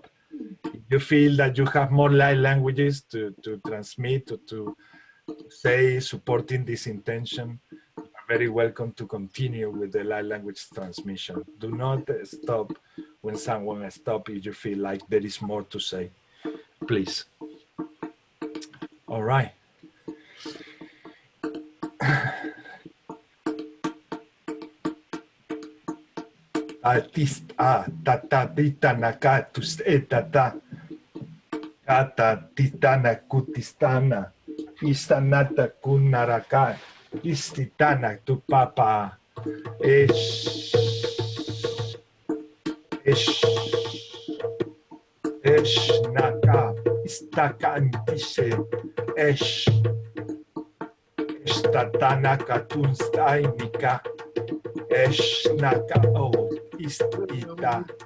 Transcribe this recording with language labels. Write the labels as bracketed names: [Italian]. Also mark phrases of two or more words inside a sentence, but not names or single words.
[English] If you feel that you have more light languages to transmit or to say supporting this intention, you are very welcome to continue with the light language transmission. Do not stop when someone stops if you feel like there is more to say, please. All right. Tata titana katus etata kata titana kutistana istanata kunaraka istitana tu papa esh naka istakantise esh estatana katunstainika esh naka o istita